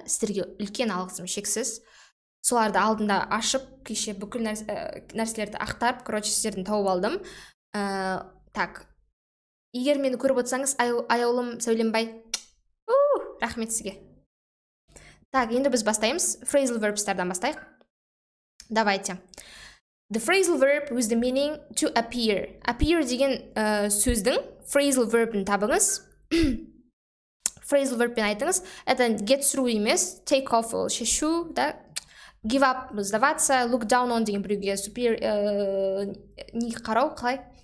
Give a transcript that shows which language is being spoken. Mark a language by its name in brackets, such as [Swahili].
[Kazakh] Сіздерге үлкен алғысым шексіз. Соларды алдында ашып, кеше бүкіл нәрселерді ақтарып, короче, сіздерден тауып алдым. Так, егер мені көріп отырсаңыз, аяулым Сәулембай, рахмет сізге. Так, енді біз бастаймыз. Phrasal verbs'тардан бастайық. [Russian] Давайте. [English] The phrasal verb with the meaning to appear. [Kazakh] Appear деген сөздің phrasal verb'ін табыңыз. Phrasal verb'пен айтыңыз. Это get through емес, take off, шешу, да? Give up, сдаваться, look down on деген біреуге superior, не қарау, қалай?